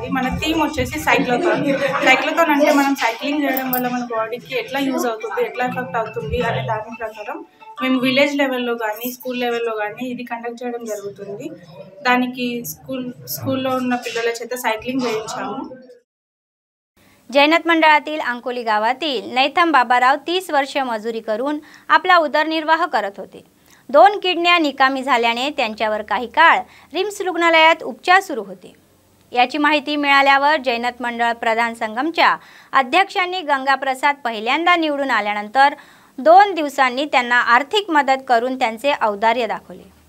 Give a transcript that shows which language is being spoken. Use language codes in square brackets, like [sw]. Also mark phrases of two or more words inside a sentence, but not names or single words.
[te] మన థీమ్ వచ్చేసి సైక్లోథాన్ అంటే మనం సైక్లింగ్ చేయడం వల్ల మన బాడీకి ఎట్లా యూజ్ అవుతుంది, ఎట్లా ఎఫెక్ట్ అవుతుంది అనే దాని ప్రకారం మేము విలేజ్ లెవెల్లో కానీ స్కూల్ లెవెల్లో కానీ ఇది కండక్ట్ చేయడం జరుగుతుంది। దానికి స్కూల్లో ఉన్న పిల్లల చేత సైక్లింग చేయించాము। [mr] जैनत मंडळातील अंकोली गावातील नैथम बाबाराव 30 वर्ष मजुरी करून आपला उदरनिर्वाह करत होते। 2 किडन्या निकामी झाल्याने त्यांच्यावर काही काळ रिम्स रुग्णालयात उपचार सुरू होते। याची माहिती मिळाल्यावर जैनत मंडळ प्रधान संगमच्या अध्यक्षांनी गंगाप्रसाद पहिल्यांदा निवडून आल्यानंतर 2 दिवसांनी त्यांना आर्थिक मदत करून त्यांचे औदार्य दाखवले।